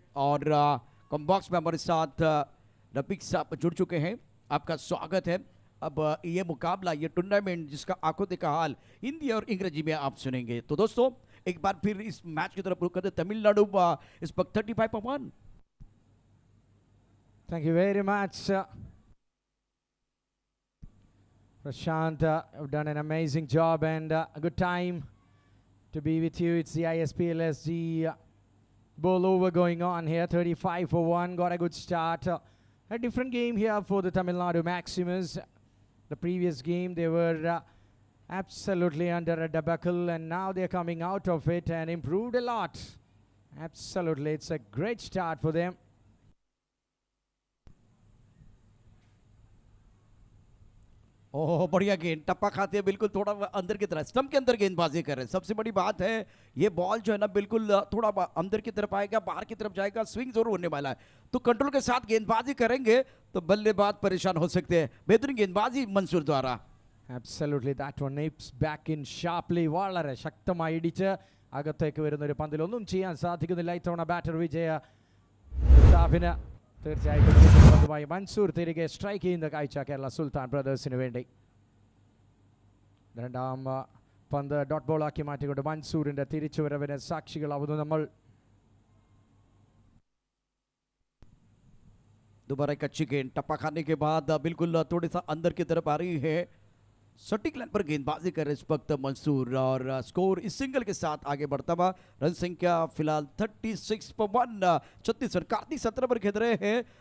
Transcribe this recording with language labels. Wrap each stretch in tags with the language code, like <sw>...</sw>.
<hi>और com box में हमारे साथ रफीक साहब जुड़ चुके हैं, आपका स्वागत है। अब ये मुकाबला, ये टूर्नामेंट जिसका आंखों देखा हाल हिंदी और अंग्रेजी में आप सुनेंगे। तो दोस्तों एक बार फिर इस मैच की तरफ रुक करते, तमिलनाडु इस वक्त 35</hi> <en>Thank you very much, Prashant. You've done an amazing job and a good time to be with you. It's the ISPLSG bowl over going on here. 35 for 1. Got a good start. A different game here for the Tamil Nadu Maximus. The previous game they were absolutely under a debacle, and now they're coming out of it and improved a lot. Absolutely, it's a great start for them.</en> <hi>ओह बढ़िया गेंद, टप्पा खाते हैं बिल्कुल थोड़ा अंदर की तरफ, stump के अंदर गेंदबाजी कर रहे हैं। सबसे बड़ी बात है ये बॉल जो है ना बिल्कुल थोड़ा अंदर की तरफ आएगा, बाहर की तरफ जाएगा, स्विंग जरूर होने वाला है। तो कंट्रोल के साथ गेंदबाजी करेंगे तो बल्लेबाज परेशान हो सकते हैं। बेहतरीन गेंदबाजी मंसूर द्वारा।</hi> <en>Absolutely, that one nips back in sharply.</en> <ml>വളരെ ശക്തമായി ഇടിച്ച് അകത്തേക്ക് വരുന്ന ഒരു പന്തിൽ ഒന്നും ചെയ്യാൻ സാധിക്കുന്നില്ല ഇത്തവണ ബാറ്റർ വിജയ പ്രതാപിന്. തീർച്ചയായിട്ടും പന്തുമായി മൻസൂർ തിരികെ സ്ട്രൈക്ക് ചെയ്യുന്ന കാഴ്ച കേരള സുൽത്താൻ ബ്രദേഴ്സിന് വേണ്ടി. രണ്ടാം പന്ത് ഡോട്ട് ബോളാക്കി മാറ്റിക്കൊണ്ട് മൻസൂറിന്റെ തിരിച്ചുവരവിന് സാക്ഷികളാവുന്നു നമ്മൾ.</ml> <hi>दोबारा एक अच्छी गेंद, टप्पा खाने के बाद बिल्कुल थोड़ी सा अंदर की तरफ आ रही है, सटीक लाइन पर गेंदबाजी कर रहे इस वक्त मंसूर और स्कोर इस सिंगल के साथ आगे बढ़ता हुआ। रन संख्या फिलहाल 36 पर 1। छत्तीसगढ़ कार्तिक 17 पर खेल रहे हैं।</hi>